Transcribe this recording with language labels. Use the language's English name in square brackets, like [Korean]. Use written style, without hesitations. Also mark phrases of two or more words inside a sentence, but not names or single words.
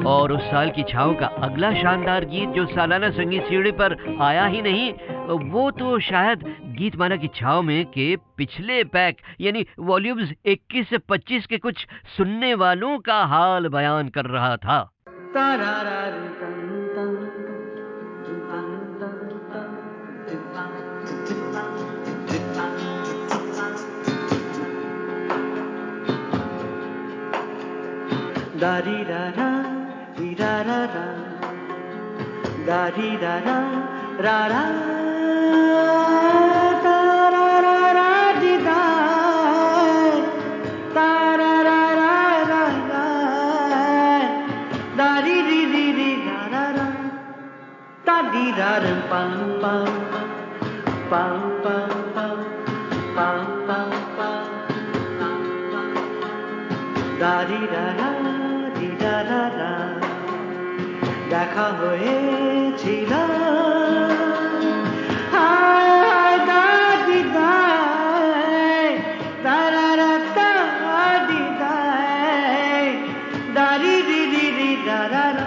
[Hindi] और उस साल की छाँव का अगला शानदार गीत जो सालाना संगीत सीढ़ी पर आया ही नहीं, वो तो शायद गीतमाला की छाँव में के पिछले पैक यानी वॉल्यूम्स 21 से 25 के कुछ सुनने वालों का हाल बयान कर रहा था। दारी रा रा री रा रा रा, दारी रा रा रा रा, तारा रा रा दी दा, तारा रा रा रा रा, दारी री री री रा रा रा, तादी रा रा पम पम पम पम पम पम पम पम, दारी रा रा [Bangla] দেখা হয়েছিল দাদি দায় দারা দাদি দায় দারি রি রি রি দারা।